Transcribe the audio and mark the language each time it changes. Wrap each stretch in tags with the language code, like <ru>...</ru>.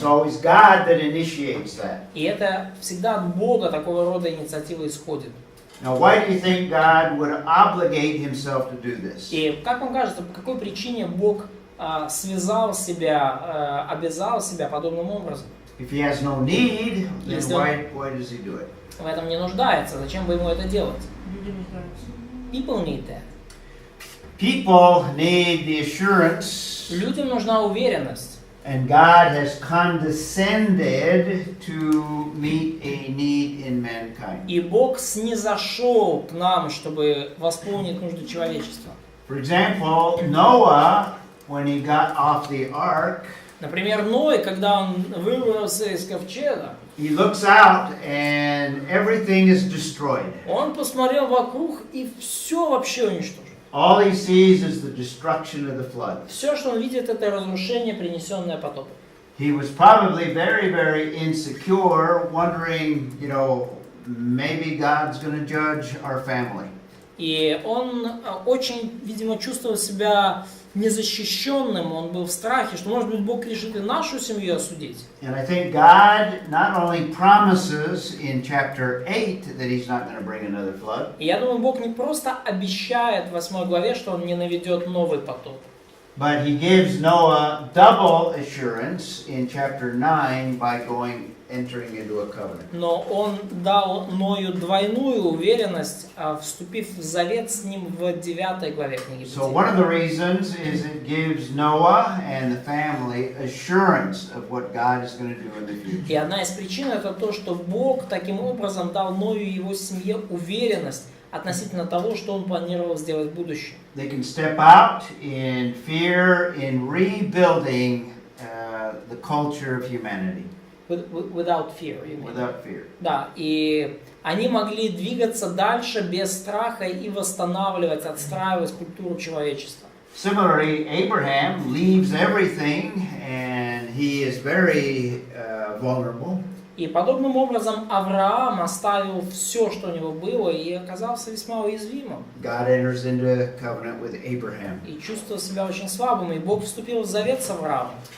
<en>always God that initiates that.</en> <ru>И это всегда от Бога такого рода инициатива исходит.</ru> <en>Now, why do you think God would obligate himself to do this?</en> <ru>И как вам кажется, по какой причине Бог связал себя, обязал себя подобным образом?</ru> <en>If he has no need, then</en> <ru>Если</ru> <en>why does he do it?</en> <ru>В этом не нуждается. Зачем бы ему это делать? Люди нуждаются.</ru> <en>People need that. People need the assurance,</en> <ru>Людям нужна уверенность.</ru> <en>and God has condescended to meet a need in mankind.</en> <ru>И Бог снизошел к нам, чтобы восполнить нужды человечества.</ru> <en>For example, Noah, when he got off the ark,</en> <ru>Например, Ной, когда он выбрался из ковчега,</ru> <en>he looks out and everything is destroyed.</en> <ru>он посмотрел вокруг и все вообще уничтожил.</ru> <en>All he sees is the destruction of the flood.</en> <ru>Все, что он видит, это разрушение, принесенное потопом.</ru> <en>He was probably very insecure, wondering, maybe God's going to judge our family.</en> <ru>И он очень, видимо, чувствовал себя незащищенным, он был в страхе, что, может быть, Бог решит и нашу семью осудить.</ru> <en>And I think God not only promises in chapter 8 that he's not going to bring another flood,</en> <ru>И я думаю, Бог не просто обещает в 8 главе, что он не наведет новый потоп,</ru> <en>but he gives Noah double assurance in chapter 9 by entering into a covenant.</en> <ru>но он дал Ною двойную уверенность, вступив в завет с ним в 9 главе книги</ru> <en>So</en> <ru>Бытия.</ru> <en>one of the reasons is it gives Noah and the family assurance of what God is going to do in the future.</en> <ru>И одна из причин это то, что Бог таким образом дал Ною и его семье уверенность относительно того, что он планировал сделать в будущем.</ru> <en>They can step out in fear in rebuilding the culture of humanity Without fear, you mean. without fear.</en> <ru>Да, и они могли двигаться дальше без страха и восстанавливать, отстраивать культуру человечества.</ru> <en>Similarly, Abraham leaves everything and he is very vulnerable.</en> <ru>И подобным образом Авраам оставил все, что у него было, и оказался весьма уязвимым.</ru> <en>God enters into a covenant with Abraham.</en> <ru>И чувствовал себя очень слабым, и Бог вступил в завет с Авраамом.</ru>